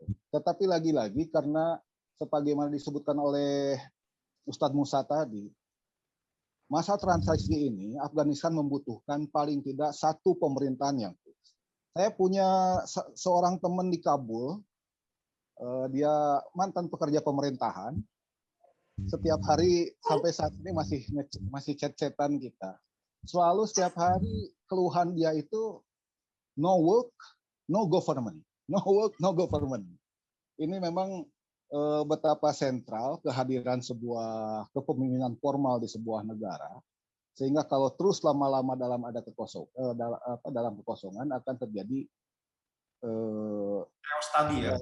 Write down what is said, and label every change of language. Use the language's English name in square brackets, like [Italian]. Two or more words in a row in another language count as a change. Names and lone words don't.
[Indonesian] Tetapi lagi-lagi karena sebagaimana disebutkan oleh Ustadz Musa tadi, masa transisi ini Afghanistan membutuhkan paling tidak satu pemerintahan yang fix. Saya punya seorang teman di Kabul, dia mantan pekerja pemerintahan. Setiap hari sampai saat ini masih chat-chatan kita. Selalu setiap hari keluhan dia itu [English] no work, no government. No work, no government. [Indonesian] Ini memang betapa sentral kehadiran sebuah kepemimpinan formal di sebuah negara, sehingga kalau terus lama-lama dalam kekosongan akan terjadi chaos tadi ya.